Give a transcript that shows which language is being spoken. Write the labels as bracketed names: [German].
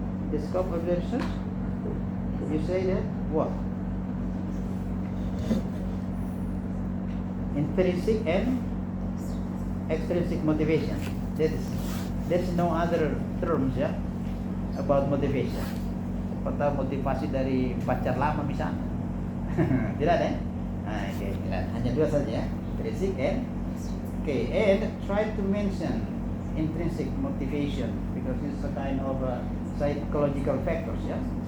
[English] The scope of the research? You say that what? Intrinsic and extrinsic motivation. There's no other terms ya about motivation. [Indonesian] Atau motivasi dari pacar lama misalnya. Tidak ada ya? Nah, okay, tidak. Hanya dua saja ya. [English] Intrinsic and and try to mention intrinsic motivation because it's a kind of psychological factors ya.